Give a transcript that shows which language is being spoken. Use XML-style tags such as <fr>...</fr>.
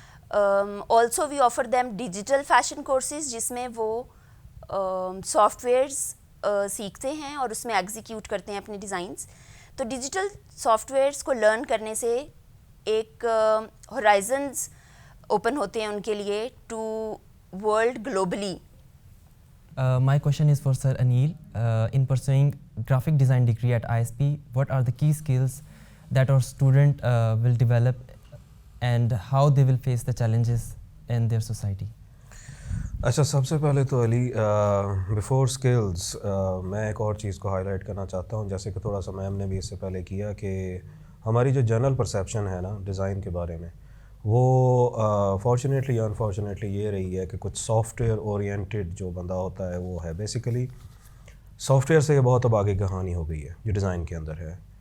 <en>also we offer them</en> <ur>digital fashion courses جس میں وہ سافٹ ویئرس سیکھتے ہیں اور اس میں ایگزیکیوٹ کرتے ہیں اپنے ڈیزائنس. تو ڈیجیٹل سافٹ ویئرس کو لرن کرنے سے ایک ہورائزنز اوپن ہوتے ہیں ان کے لیے</ur> <en>To world globally. My question is for Sir Anil. In pursuing graphic design degree at ISP, what are the key skills that our student will develop and how they will face the challenges in their society?</en> <ur>اچھا, سب سے پہلے تو علی before skills میں ایک اور چیز کو high light کرنا چاہتا ہوں, جیسے کہ تھوڑا سا میم نے بھی اس سے پہلے کیا, کہ ہماری جو جنرل پرسیپشن ہے نا ڈیزائن کے بارے میں, وہ فارچونیٹلی یا انفارچونیٹلی یہ رہی ہے کہ کچھ سافٹ ویئر اورینٹیڈ جو بندہ ہوتا ہے وہ ہے بیسیکلی سافٹ ویئر سے یہ بہت اب آگے کہانی ہو گئی ہے جو ڈیزائن کے اندر ہے.</ur>